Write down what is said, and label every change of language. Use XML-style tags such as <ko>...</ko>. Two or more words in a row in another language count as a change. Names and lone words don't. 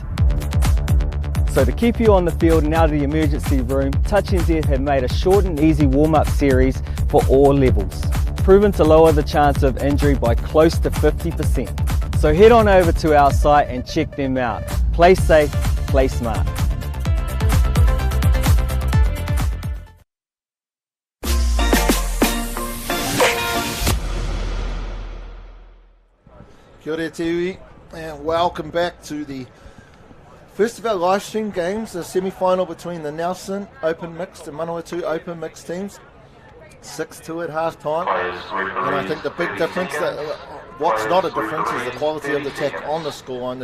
<en>So to keep you on the field and out of the emergency room, Touch NZ have made a short and easy warm-up series for all levels, proven to lower the chance of injury by close to 50%. So head on over to our site and check them out. Play safe, play smart.</en> <mi>Kia ora te iwi,</mi> <en>and welcome back to the first of our live stream games, the semi-final between the Nelson Open Mixed and Manawatu Open Mixed teams. 6-2 at half-time, and I think the big difference, what's not a difference, is the quality of the attack on the scoreline.</en>